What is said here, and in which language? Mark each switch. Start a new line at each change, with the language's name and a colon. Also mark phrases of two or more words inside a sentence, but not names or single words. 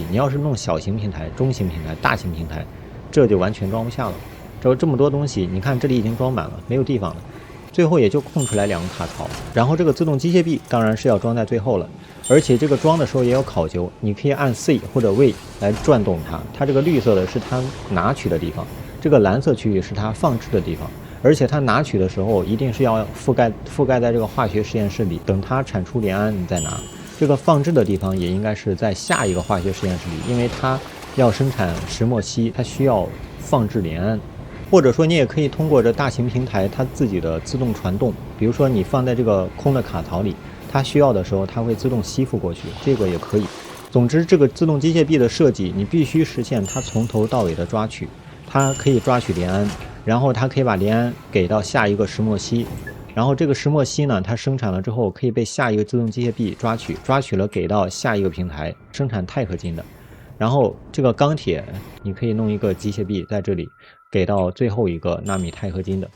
Chinese: 你要是弄小型平台、中型平台、大型平台，這就完全裝不下了。這麼多東西，你看這裡已經裝滿了，沒有地方了，最後也就空出來2個卡槽。然後這個自動機械臂當然是要裝在最後了，而且這個裝的時候也有考究，你可以按 C 或者 V 來轉動它。它這個綠色的是它拿取的地方。這個藍色區域是它放置的地方，而且它拿取的時候一定是要覆蓋在這個化學實驗室裡，等它產出聯胺你再拿。這個放置的地方也應該是在下一個化學實驗室裡，因為它要生產石墨烯，它需要放置聯胺。或者說你也可以通過这大型平台它自己的自动傳动，比如说你放在这个空的卡槽裡，它需要的时候它会自动吸附过去，这个也可以。总之，这个自动机械臂的设计，你必须实现它从头到尾的抓取，它可以抓取连安，然后它可以把连安給到下一個石墨烯，然後這個石墨烯呢，它生產了之後可以被下一個自動機械臂抓取，抓取了給到下一個平台生產鈦合金的。然後這個鋼鐵，你可以弄一個機械臂在這裡給到最後一個納米鈦合金的。